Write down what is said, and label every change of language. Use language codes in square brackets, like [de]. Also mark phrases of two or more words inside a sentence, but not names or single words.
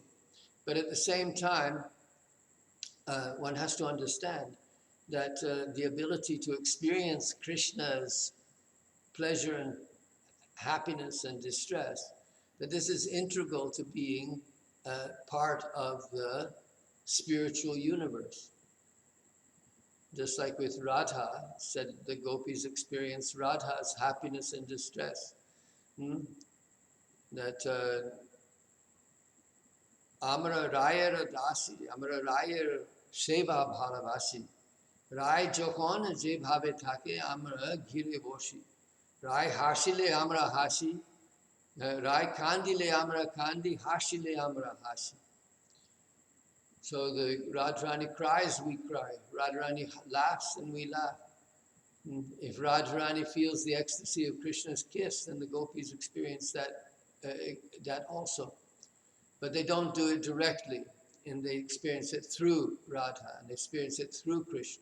[en] But at the same time, one has to understand that the ability to experience Krishna's pleasure and happiness and distress, that this is integral to being part of the spiritual universe. Just like with Radha, said the gopis experience Radha's happiness and distress. [bn] That আমরা রাইয়ের দাসী, আমরা রাইয়ের সেবা ভালোবাসি, রাই যখন যে ভাবে থাকে, আমরা ঘিরে বসি, রাই হাসিলে আমরা হাসি, রাই কাঁদিলে আমরা কাঁদি, হাসিলে আমরা হাসি. [en] So the Radharani cries, we cry. Radharani laughs, and we laugh. If Radharani feels the ecstasy of Krishna's kiss, then the gopis experience that also. But they don't do it directly, and they experience it through Radha, and they experience it through Krishna.